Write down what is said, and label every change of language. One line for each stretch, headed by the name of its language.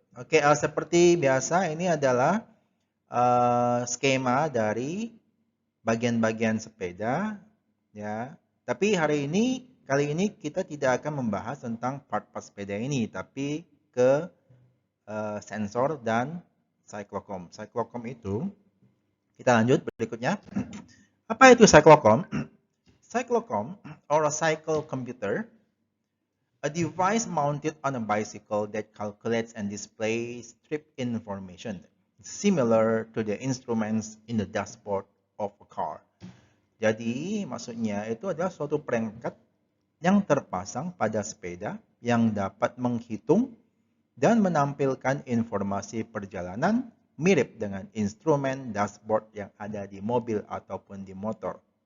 Indonesian: Oke, seperti biasa ini adalah skema dari bagian-bagian sepeda, ya. Tapi kali ini kita tidak akan membahas tentang part-part sepeda ini, tapi ke sensor dan cyclocom. Cyclocom itu kita lanjut berikutnya. Apa itu cyclocom?
English: Cyclocom or a cycle computer, a device mounted on a bicycle that calculates and displays trip information, similar to the instruments in the dashboard of a car.
Indonesian: Jadi, maksudnya itu adalah suatu perangkat yang terpasang pada sepeda yang dapat menghitung dan menampilkan informasi perjalanan mirip dengan instrumen dashboard yang ada di mobil ataupun di motor.